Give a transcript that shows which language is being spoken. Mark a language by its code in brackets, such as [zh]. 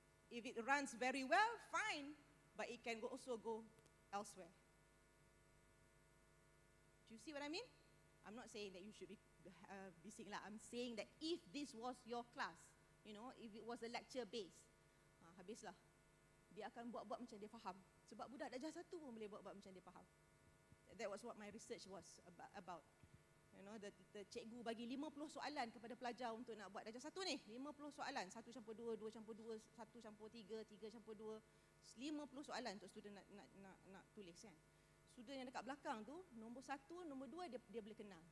[en] If it runs very well, fine, but it can also go elsewhere. Do you see what I mean? I'm not saying that you should be busy lah. I'm saying that if this was your class, you know, if it was a lecture based, [ms] habislah. Dia akan buat-buat macam dia faham. Sebab budak darjah 1 pun boleh buat-buat macam dia faham. [en] That was what my research was about. You know, the [ms] cikgu bagi 50 soalan kepada pelajar untuk nak buat darjah 1 ni. 50 soalan. 1 campur 2, 2 campur 2, 1 campur 3, 3 campur 2. 50 soalan untuk student nak tulis kan. Student yang dekat belakang tu, nombor 1, nombor 2 dia boleh kenal.